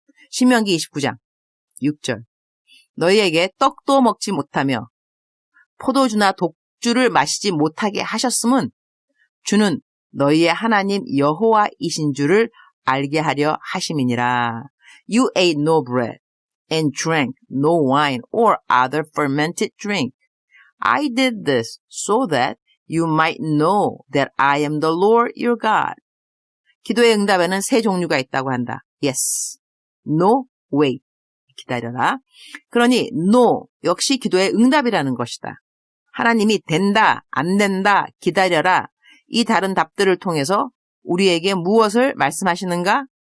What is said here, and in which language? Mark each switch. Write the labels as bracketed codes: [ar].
[ko] 신명기 29장 6절. 너희에게 떡도 먹지 못하며 포도주나 독주를 마시지 못하게 하셨음은 주는 너희의 하나님 여호와이신 줄을 알게 하려 하심이니라. [en] You ate no bread and drank no wine or other fermented drink. I did this so that you might know that I am the Lord your God. [ko] 기도의 응답에는 세 종류가 있다고 한다. [en] Yes, no, wait. [ko] 기다려라. 그러니 no 역시 기도의 응답이라는 것이다. 하나님이 된다, 안 된다, 기다려라. 이 다른 답들을 통해서 우리에게 무엇을 말씀하시는가?